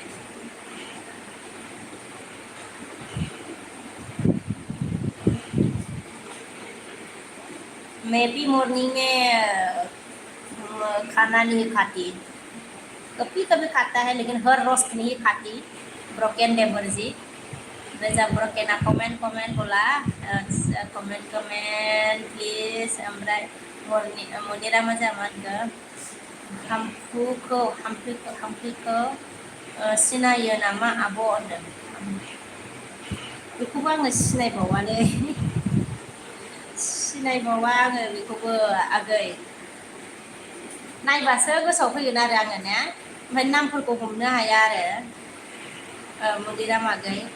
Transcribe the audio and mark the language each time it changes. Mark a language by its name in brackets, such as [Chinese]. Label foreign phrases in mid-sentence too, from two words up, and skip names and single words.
[Hindi] मैं भी मॉर्निंग में खाना नहीं खाती कभी कभी खाता है लेकिन हर रोज नहीं खाती ब्रोकन डेबर जी जब ब्रोकन कमेंट बोला [English] comment please [Hindi] ओमफ्राय मनिरा मोजामान [Bodo] हाम्फुखौ सिनायो नामा आब' होनदों बेखौबो आङो सिनायबावालै सिनायबावा आङो बेखौबो आगै नायबासो गोसोआव फैगोन आरो आङो ने ओमफ्राय नामफोरखौ हमनो हाया आरो मनिराम आगै